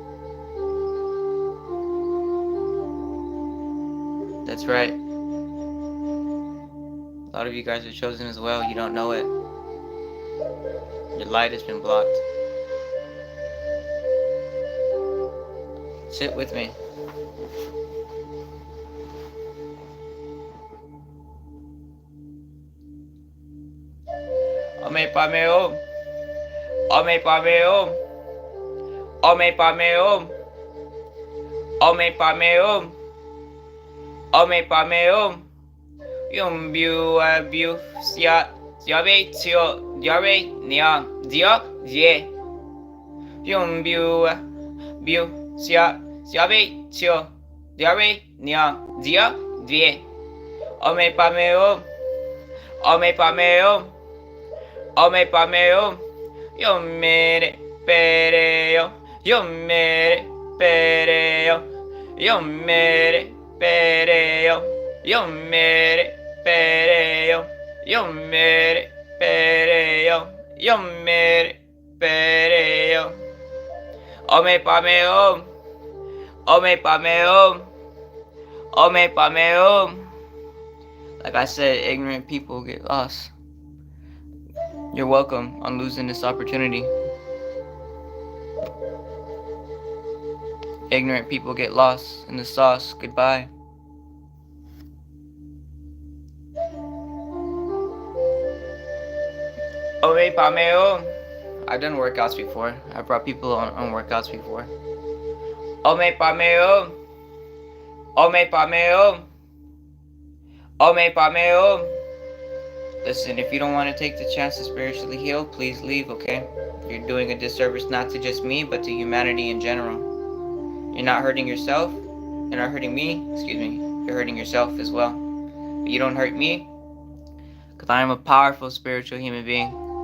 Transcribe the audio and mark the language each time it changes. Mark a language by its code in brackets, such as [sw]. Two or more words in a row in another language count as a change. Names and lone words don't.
[en] That's right. A lot of you guys are chosen as well. You don't know it. Your light has been blocked. Sit with me. Ome pame om. Ome pame om. Ome pame om. Ome pame om. Ome pame om. Yum bu sia be tio diare nia dia je. Yum bu sia be tio diare nia dia die. Ome pame om. Ome pame om. Ome pame om. Yum mere pereo. Yum mere pereo. Yum mere pereo. Yum mere pereo. Yum mere pereo. Yum mere pereo. Ome pame om. Ome pame om. Ome pame om. Like I said, ignorant people get lost. You're welcome on losing this opportunity. Ignorant people get lost in the sauce. Goodbye. Ome pame om. I've done workouts before. I've brought people on workouts before. Ome pame om. Ome pame om. Ome pame om. Listen, if you don't want to take the chance to spiritually heal, please leave, okay? You're doing a disservice not to just me, but to humanity in general. You're not hurting yourself. You're not hurting me. Excuse me. You're hurting yourself as well. But you don't hurt me, because I am a powerful spiritual human being.